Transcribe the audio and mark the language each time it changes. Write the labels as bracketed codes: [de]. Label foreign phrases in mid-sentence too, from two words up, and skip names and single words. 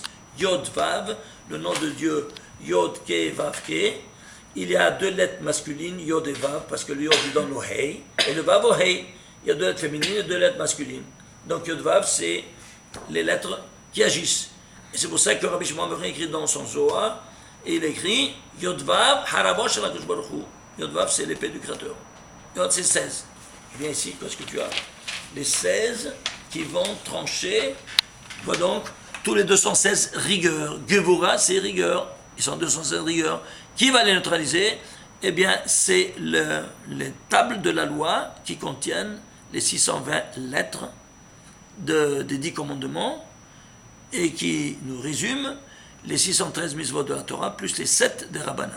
[fr] Yod Vav, le nom de Dieu, Yod Ke Vav Ke. Il y a 2 lettres masculines, Yod et Vav, parce que le Yod est dans le Hei, et le Vav au Hei. Il y a 2 lettres féminines et 2 lettres masculines. Donc Yod Vav, c'est les lettres qui agissent. Et c'est pour ça que Rabbi Shimon Bar Yochai écrit dans son Zohar, et il écrit Yod Vav, [he] הרבוש של הקדוש ברוך הוא. [fr] Yod Vav, c'est l'épée du Créateur. Yod, c'est 16. Viens ici, parce que tu as les 16 qui vont trancher. Voilà donc, tous les 216 rigueurs. Gevura, c'est rigueur. Ils sont 216 rigueurs. Qui va les neutraliser? Eh bien, c'est les tables de la loi qui contiennent les 620 lettres des 10 commandements et qui nous résument les 613 mitzvot de la Torah plus les 7 des Rabbanan.